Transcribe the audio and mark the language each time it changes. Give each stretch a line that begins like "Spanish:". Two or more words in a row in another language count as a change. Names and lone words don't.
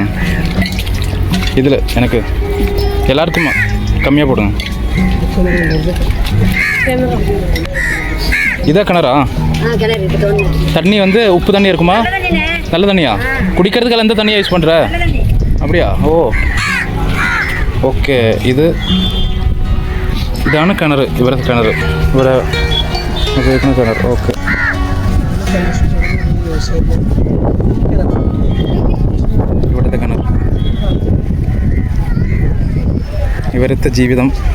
Tamil: இதில் எனக்கு எல்லாருக்குமா கம்மியாக போடுங்க. இதா கிணறா? தண்ணி வந்து உப்பு தண்ணி இருக்குமா? நல்ல தண்ணியா? குடிக்கிறதுக்கெல்லாம் எந்த தண்ணியாக யூஸ் பண்ணுற? அப்படியா? ஓ ஓகே.
Malayalam: ഇതാണ് കിണർ. ഇവിടുത്തെ കിണർ, ഇവിടെ ഉപയോഗിക്കുന്ന കിണർ. ഓക്കെ. ഇവിടുത്തെ കിണർ, ഇവരത്തെ ജീവിതം.